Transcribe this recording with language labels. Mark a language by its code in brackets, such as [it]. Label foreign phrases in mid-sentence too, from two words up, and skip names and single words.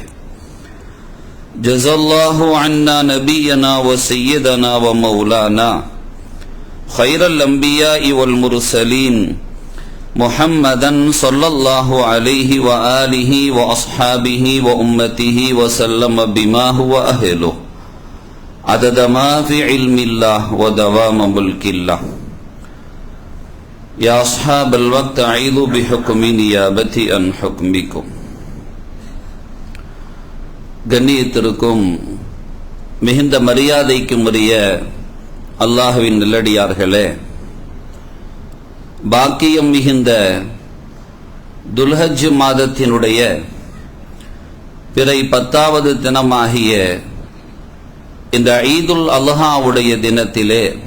[ar] جزا الله عنا نبينا وسيدنا ومولانا خير الأنبياء والمرسلين محمدا صلى الله عليه وآله وأصحابه وأمته وسلم بما هو أهله عدد ما في علم الله ودوام ملك الله. يا أصحاب الوقت أعيذوا بحكم نيابتي عن حكمكم. [ta] கண்ணியத்திற்கும் மிகுந்த மரியாதைக்கும் உரிய அல்லாஹ்வின் நல்லடியார்களே, பாக்கியம் மிகுந்த துல்ஹஜ் மாதத்தினுடைய பிறை 10வது தினமாகிய இந்த ஈதுல் அல்ஹாவுடைய தினத்திலே